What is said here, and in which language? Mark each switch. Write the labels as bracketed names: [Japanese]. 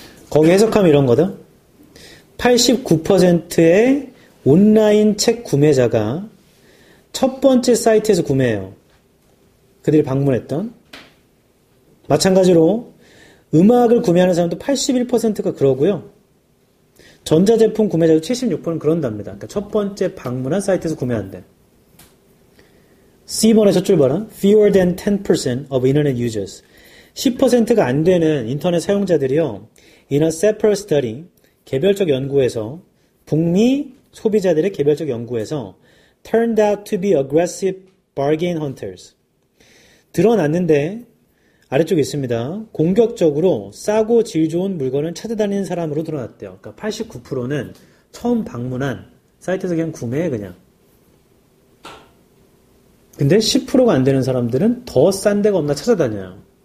[Korean] 거기 해석하면 이런 거다. 89%의 온라인 책 구매자가 첫 번째 사이트에서 구매해요. 그들이 방문했던. 마찬가지로 음악을 구매하는 사람도 81%가 그러고요. 전자제품 구매자도 76%는 그런답니다. 그러니까 첫 번째 방문한 사이트에서 구매한대. C번의 첫 줄 봐라. [English] Fewer than 10% of internet users. [Korean] 10%가 안 되는 인터넷 사용자들이요. [English] In a separate study, [Korean] 개별적 연구에서 북미 소비자들의 개별적 연구에서 [English] turned out to be aggressive bargain hunters. [Korean] 드러났는데 아래쪽에 있습니다. 공격적으로 싸고 질 좋은 물건을 찾아다니는 사람으로 드러났대요. 그러니까 89%는 처음 방문한 사이트에서 그냥 구매해 그냥. 근데 10%가 안 되는 사람들은 더 싼 데가 없나 찾아다녀요.